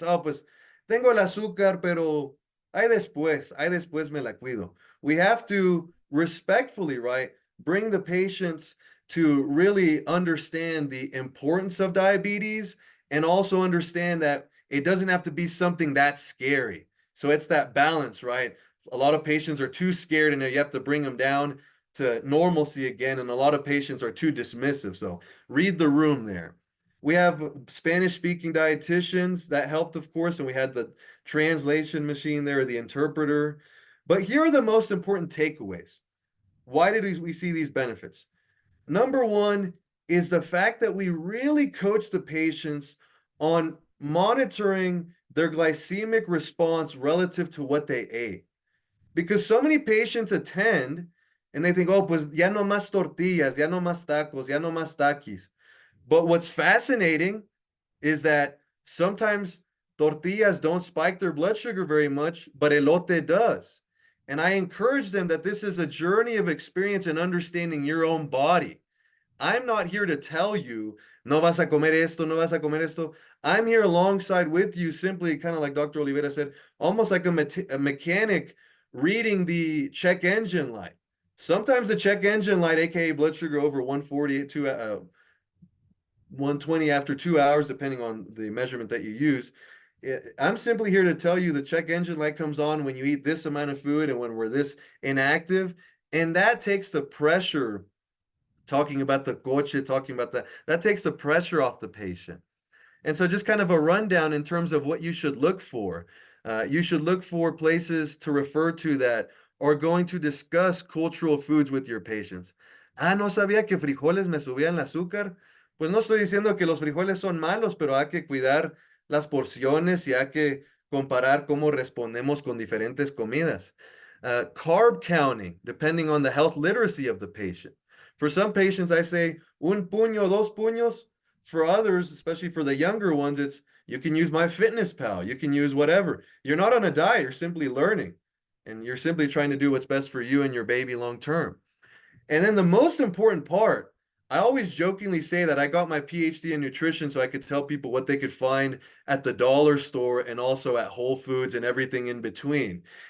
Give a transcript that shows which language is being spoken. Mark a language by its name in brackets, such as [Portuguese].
[Spanish] Oh, pues tengo el azúcar, pero ahí después me la cuido. [English] We have to respectfully, right, bring the patients to really understand the importance of diabetes and also understand that it doesn't have to be something that scary. So it's that balance, right? A lot of patients are too scared and you have to bring them down to normalcy again. And a lot of patients are too dismissive. So read the room there. We have Spanish-speaking dietitians that helped, of course, and we had the translation machine there, the interpreter. But here are the most important takeaways. Why did we see these benefits? Number one is the fact that we really coach the patients on monitoring their glycemic response relative to what they ate. Because so many patients attend and they think, oh, [Spanish] pues ya no más tortillas, ya no más tacos, ya no más taquis. [English] But what's fascinating is that sometimes tortillas don't spike their blood sugar very much, but elote does. And I encourage them that this is a journey of experience and understanding your own body. I'm not here to tell you, [Spanish] no vas a comer esto, [English] no vas a comer esto. I'm here alongside with you, simply kind of like Dr. Oliveira said, almost like a mechanic reading the check engine light. Sometimes the check engine light, aka blood sugar over 140 to 120 after 2 hours, depending on the measurement that you use. I'm simply here to tell you the check engine light comes on when you eat this amount of food and when we're this inactive. And that takes the pressure, talking about the coche, talking about that takes the pressure off the patient. And so just kind of a rundown in terms of what you should look for. You should look for places to refer to that are going to discuss cultural foods with your patients. [Spanish] Ah, no sabía que frijoles me subían el azúcar. Pues no estoy diciendo que los frijoles son malos, pero hay que cuidar las porciones y hay que comparar cómo respondemos con diferentes comidas. [English] Carb counting, depending on the health literacy of the patient. For some patients, I say [Spanish] un puño, dos puños. [English] For others, especially for the younger ones, it's you can use MyFitnessPal. You can use whatever. You're not on a diet. You're simply learning. And you're simply trying to do what's best for you and your baby long term. And then the most important part, I always jokingly say that I got my PhD in nutrition so I could tell people what they could find at the dollar store and also at Whole Foods and everything in between.